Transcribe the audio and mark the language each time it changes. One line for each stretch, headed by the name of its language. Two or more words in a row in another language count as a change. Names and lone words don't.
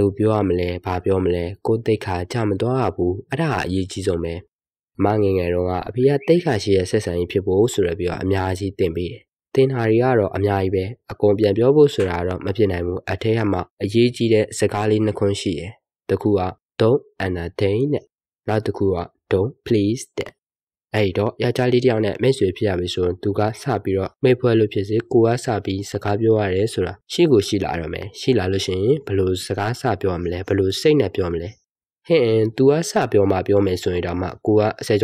Burmese: လိုပြောရမလဲဘာပြောမလဲကိုတိတ်ခါကြမသွားရဘူးအဲ့ဒါအရေးကြီးဆုံးပဲမငယ်ငယ်တော့ကအဖေကတိတ်ခါရှိတဲ့ဆက်ဆံရေးဖြစ်ဖို့ဆိုရပြီးတော့အများကြီးတင်ပေးတယ်တင်ဟာတွေကတော့အများကြီးပဲအကုန်ပြန်ပြောဖို့ဆိုတာတော့မဖြစ်နိုင်ဘူးအထက်ကမှအရေးကြီးတဲ့စကားလေးနှစ်ခွန်းရှိတယ်တစ်ခုက
English: don't entertain
Burmese: နဲ့နောက်တစ်ခုက
English: don't please
Burmese: တဲ့အဲ့တော့ယောက်ျားလေးတယောက်နဲ့မိတ်ဆွေဖြစ်ရပြီဆိုရင်သူကစပြီးတော့မိတ်ဖွဲ့လို့ဖြစ်စေကိုကစပြီးစကားပြောရတယ်ဆိုတာရှိကိုရှိလာတော့မယ်ရှိလာလို့ရှိ ရင်ဘယ်လိုစကားစပြောရမလဲဘယ်လိုစိတ်နဲ့ပြောမလဲဟင် तू ကစပြောမှပြောမယ်ဆိုရင်တော့မှကိုကအစဲ